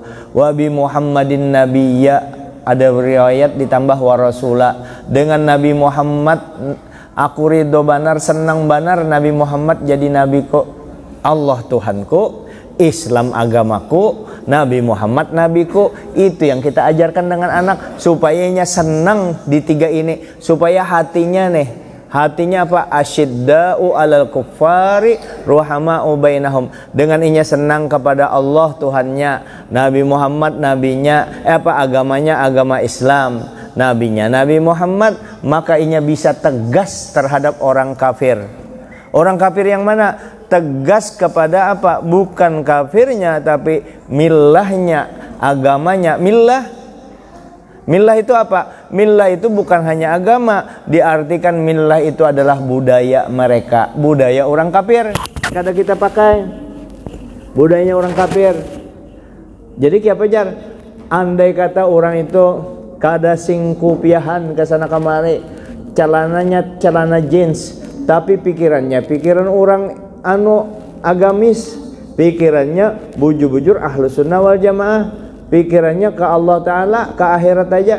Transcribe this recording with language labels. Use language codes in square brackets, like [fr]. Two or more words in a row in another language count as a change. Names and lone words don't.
[ar] وبمحمد نبيا, [bjn] ada riwayat ditambah [ar] ورسولا, [bjn] dengan Nabi Muhammad aku ridho banar, senang banar Nabi Muhammad jadi nabiku. Allah Tuhanku, Islam agamaku, Nabi Muhammad nabiku. Itu yang kita ajarkan dengan anak supayanya senang di tiga ini, supaya hatinya nih, hatinya apa? [ar] أشداء على الكفار رحماء بينهم. [bjn] Dengan inya senang kepada Allah Tuhannya, Nabi Muhammad nabinya, agamanya agama Islam, nabinya Nabi Muhammad, maka inya bisa tegas terhadap orang kafir. Orang kafir yang mana? Tegas kepada apa? Bukan kafirnya tapi millahnya, agamanya. Millah itu apa? Millah itu bukan hanya agama, diartikan millah itu adalah budaya mereka, budaya orang kafir. Kada kita pakai budayanya orang kafir. Jadi kiapa jar? Andai kata orang itu kada singkupiahan ke sana kemari, celananya celana jeans, tapi pikirannya pikiran orang anu agamis, pikirannya bujur-bujur [ar] أهل السنة والجماعة, [bjn] pikirannya ke Allah Ta'ala, ke akhirat aja.